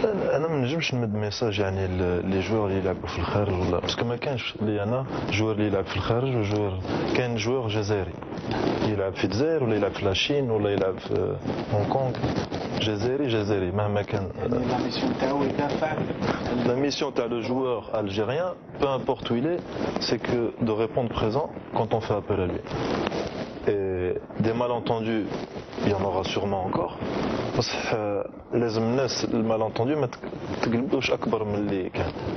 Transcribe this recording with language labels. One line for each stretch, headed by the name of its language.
Arabic: انا ما نجمش نمد ميساج يعني لي جوار اللي يلعبوا في الخارج ولا باسكو ما كانش اللي انا جوار اللي يلعب في الخارج وجوار كان جوار جزائري يلعب في الجزائر ولا يلعب في لاشين ولا يلعب في هونغ كونغ. جزائري مهما كان. يعني لا ميسيون تاعو يدافع.
French: La mission de joueur algérien, peu importe où il est, c'est que de répondre présent quand on fait appel à lui. Et des malentendus, il y en aura sûrement encore. Parce que les malentendus
Arabic: ما تقلبوش أكبر من اللي كان.